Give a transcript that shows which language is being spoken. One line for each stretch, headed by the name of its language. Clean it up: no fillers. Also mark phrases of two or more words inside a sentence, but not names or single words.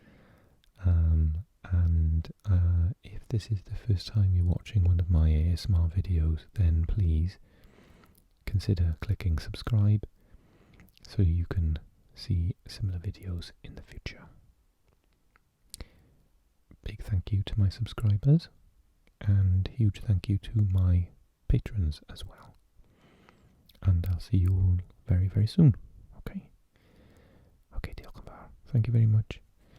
English: And if this is the first time you're watching one of my ASMR videos, then please consider clicking subscribe so you can see similar videos in the future. Big thank you to my subscribers, and huge thank you to my patrons as well. And I'll see you all very, very soon.
Welsh: Okay, diolch yn fawr.
English: Thank you very much.